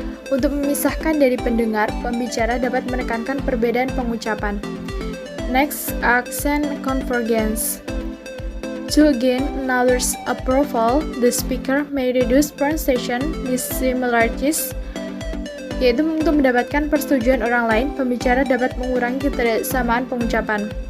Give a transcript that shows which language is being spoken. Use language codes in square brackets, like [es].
[id] Untuk memisahkan dari pendengar, pembicara dapat menekankan perbedaan pengucapan. [en] Next, accent convergence. To gain another's approval, the speaker may reduce pronunciation dissimilarities. [id] Yaitu untuk mendapatkan persetujuan orang lain, pembicara dapat mengurangi ketidaksamaan pengucapan.